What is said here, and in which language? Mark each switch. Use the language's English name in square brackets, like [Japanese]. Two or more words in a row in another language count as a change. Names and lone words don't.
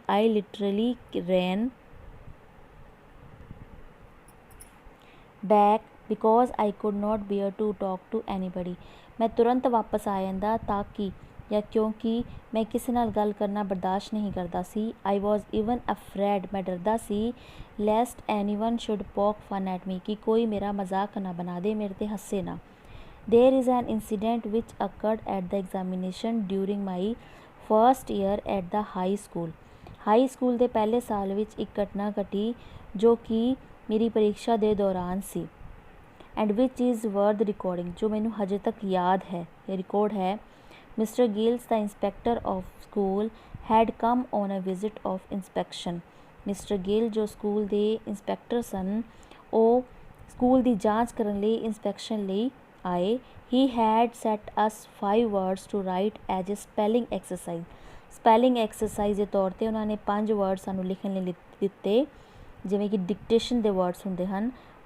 [English] I literally ran back because I could not bear to talk to anybody. [Punjabi] ਮੈਂ ਤੁਰੰਤ ਵਾਪਸ ਆ ਜਾਂਦਾ ਤਾਂ ਕਿ ਜਾਂ ਕਿਉਂਕਿ ਮੈਂ ਕਿਸੇ ਨਾਲ ਗੱਲ ਕਰਨਾ ਬਰਦਾਸ਼ਤ ਨਹੀਂ ਕਰਦਾ ਸੀ। [English] I was even afraid. [Punjabi] ਮੈਂ ਡਰਦਾ ਸੀ [English] lest anyone should poke fun at me, [Punjabi] ਕਿ ਕੋਈ ਮੇਰਾ ਮਜ਼ਾਕ ਨਾ ਬਣਾ ਦੇ, ਮੇਰੇ 'ਤੇ ਹੱਸੇ ਨਾ। [English] There is an incident which occurred at the examination during my first year at the high school। [Punjabi] ਹਾਈ ਸਕੂਲ ਦੇ ਪਹਿਲੇ ਸਾਲ ਵਿੱਚ ਇੱਕ ਘਟਨਾ ਘਟੀ ਜੋ ਕਿ ਮੇਰੀ ਪ੍ਰੀਖਿਆ ਦੇ ਦੌਰਾਨ ਸੀ। [English] and which is worth recording, [Punjabi] ਜੋ ਮੈਨੂੰ ਹਜੇ ਤੱਕ ਯਾਦ ਹੈ, ਇਹ ਰਿਕਾਰਡ ਹੈ। [English] ਮਿਸਟਰ ਗਿਲਸ, the inspector of school, had come on a visit of inspection। [Punjabi] ਮਿਸਟਰ ਗਿਲ ਜੋ ਸਕੂਲ ਦੇ ਇੰਸਪੈਕਟਰ ਸਨ, ਉਹ ਸਕੂਲ ਦੀ ਜਾਂਚ ਕਰਨ ਲਈ, ਇੰਸਪੈਕਸ਼ਨ ਲਈ ਆਏ। [English] he had set us 5 words to write as a spelling exercise. spelling exercise [Punjabi] ਦੇ ਤੌਰ 'ਤੇ ਉਹਨਾਂ ਨੇ 5 words ਸਾਨੂੰ ਲਿਖਣ ਲਈ ਦਿੱਤੇ, ਜਿਵੇਂ ਕਿ ਡਿਕਟੇਸ਼ਨ ਦੇ ਵਰਡਸ ਹੁੰਦੇ ਹਨ।